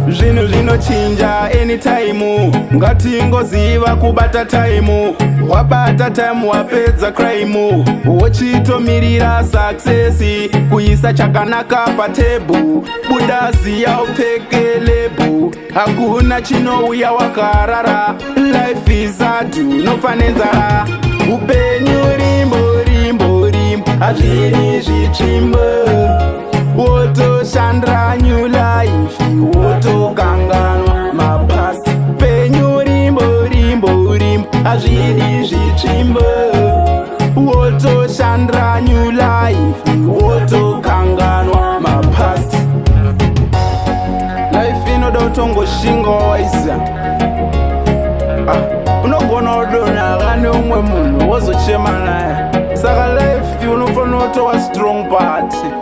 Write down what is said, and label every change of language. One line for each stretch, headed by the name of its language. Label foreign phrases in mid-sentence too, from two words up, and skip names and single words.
Shona: Zvinhu zvinochinja anytime. Ngatingoziva kubata time. Wabata time wapedza crime. Wochitomirira success. Kuisa chakanaka patebhu. Buda ziya upfeke lebhu. Hakuna chinouya wakarara.
English: Life is hard,
Shona: unofa nenzara. Upenyu rimbo, rimbo, rimbo. Hazviri zvitsvimbo. Wotoshandira
English: new life.
Shona: Wotokanganwa mapasi. Penyu rimbo, rimbo, rimbo. Hazviri zvitsvimbo. Wotoshandira
English: new life.
Shona: Wotokanganwa mapasi. Life inoda kutongoshinga waiza. Ah, unogona kudonha kane umwe munhu wozochema naye. Saka life unofanira kutova
English: strong part.